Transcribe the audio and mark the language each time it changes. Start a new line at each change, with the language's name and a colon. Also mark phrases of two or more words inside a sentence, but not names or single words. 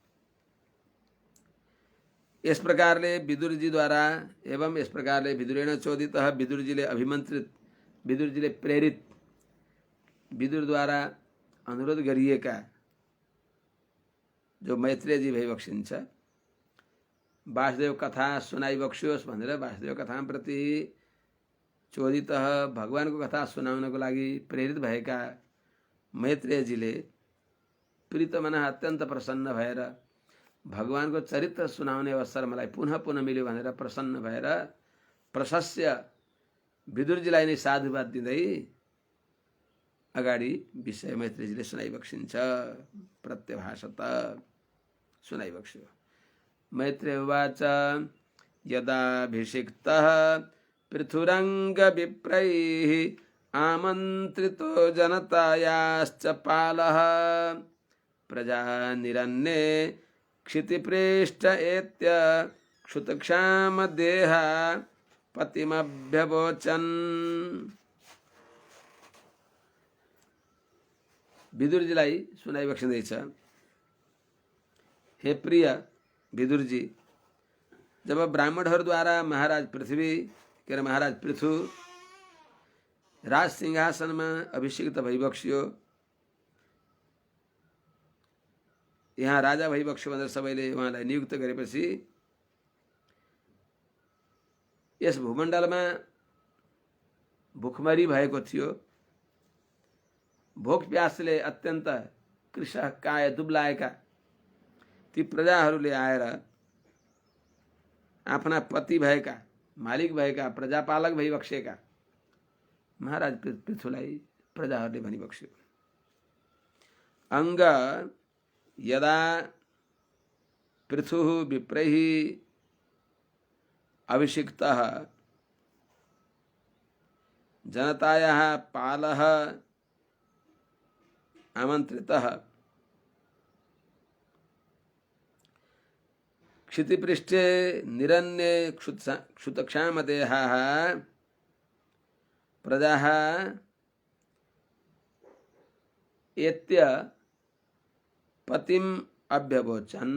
Nepali: इस प्रकारले विदुरजी द्वारा एवं इस प्रकारले
Sanskrit: विदुरेण चोदितः
Nepali: विदुरजीले अभिमन्त्रित, विदुरजीले प्रेरित, विदुर द्वारा अनुरोध गरिएका जो मैत्रेयजी भइबक्सिन्छ, वासुदेव कथा सुनाइबक्सियोस् भनेर वासुदेव कथा प्रति चोदितः भगवानको कथा सुनाउनको लागि प्रेरित भएका मैत्रेयजीले प्रीतमनः अत्यन्त प्रसन्न भएर भगवानको चरित्र सुनाउने अवसर मलाई पुनः पुनः मिल्यो भनेर प्रसन्न भएर प्रशस्य विदुरजीलाई नै साधुवाद दिँदै अगाडि विषय मैत्रेयजीले सुनाइबक्सिन्छ। प्रत्यभाषत सुनाइबक्स्यो।
Sanskrit: मैत्रेय उवाच यदाभिषिक्तः पृथुरङ्गविप्रैः आमन्त्रितो जनतायाश्च पालः प्रजानिरन्ये क्षितिप्रेष्ठ एत्य क्षुतक्षामदेहा पतिमभ्यवोचन्।
Nepali: विदुरजीलाई सुनाइबक्सिँदैछ, हे प्रिय विदुरजी, जब ब्राह्मणहरूद्वारा महाराज पृथ्वी के महाराज पृथु राज सिंहासनमा अभिषिक्त भइबक्स्यो, यहाँ राजा भइबक्स्यो भनेर सबैले उहाँलाई नियुक्त गरेपछि यस भूमण्डलमा भुखमरी भएको थियो। भोक प्यासले अत्यन्त
Sanskrit: कृशः काय
Nepali: दुब्लाएका ती प्रजाहरूले आएर आफ्ना पति भएका, मालिक भएका, प्रजापालक भइबक्सेका महाराज पृथुलाई प्रजाहरूले भनिबक्स्यो,
Sanskrit: अङ्ग यदा पृथुः विप्रैः अभिषिक्तः जनतायाः पालः आमन्त्रितः क्षितिपृष्ठे निरन्ये क्षुतक्षामदेहाः प्रजाः एत्य पतिम अभ्यवोचन्।